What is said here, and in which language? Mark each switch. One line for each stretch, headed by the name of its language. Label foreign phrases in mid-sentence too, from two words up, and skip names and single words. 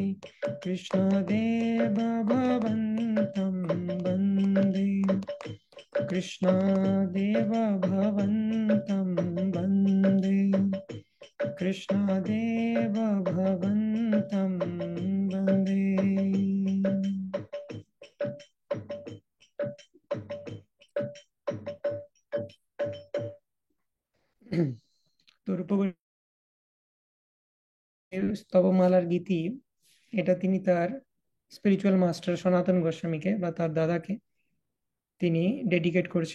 Sanskrit: कृष्ण देव भवन्तं वन्दे, कृष्ण देव भवन्तं वन्दे, कृष्ण देव भवन्तं वन्दे.
Bangla: তো স্তবমালার গীতি, এটা তিনি তার
English: spiritual master
Bangla: সনাতন গোস্বামীকে বা তার দাদাকে তিনি ডেডিকেট করছেন।